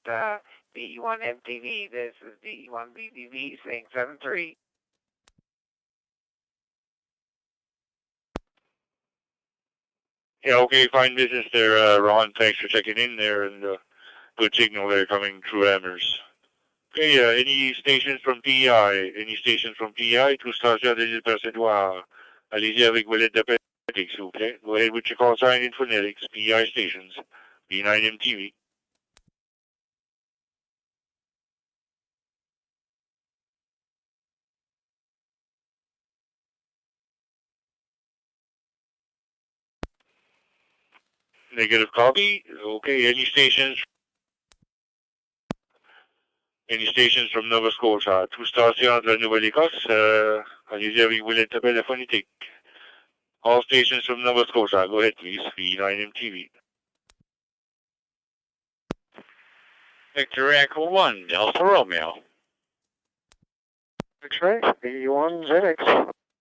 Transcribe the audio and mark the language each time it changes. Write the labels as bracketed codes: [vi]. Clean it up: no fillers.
[en] VE1 MTV, this is VE1 BBV saying 7-3. Yeah, okay, fine business there, Ron. Thanks for checking in there, and good signal there coming through Amherst. Okay, any stations from PEI? Any stations from PEI? [fr] Tout station de l'île Percédois. Allez-y avec vos lettres d'appel, s'il vous plaît. [en] Go ahead with your call sign in phonetics. PEI stations. V9 MTV. Negative copy. Okay, any stations from Nova Scotia? [fr] Tout station de la Nouvelle-Écosse. Allez-y avec vos lettres d'appel phonétique. [en] All stations from Nova Scotia, go ahead please, V9MTV. Victor Echo 1, Delta Romeo. X-ray, V1ZX.